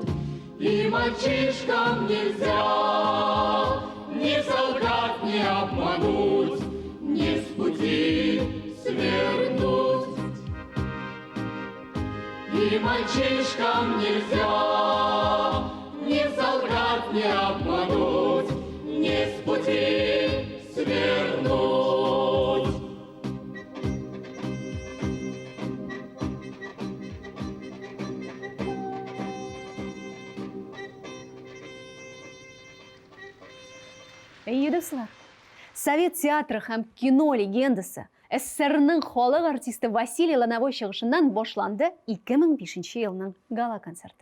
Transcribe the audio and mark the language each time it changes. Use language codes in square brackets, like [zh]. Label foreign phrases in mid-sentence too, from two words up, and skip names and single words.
[ru] И мальчишкам нельзя ни солгать, ни обмануть, ни с пути свернуть. И мальчишкам нельзя ни солгать, ни обмануть, ни с пути свернуть. [tt] Әйе, дуслар, Совет театры һәм кино легендасы СССРның халық артисты Василий Лановой чыгышыннан башланды 2005 елның гала концерты.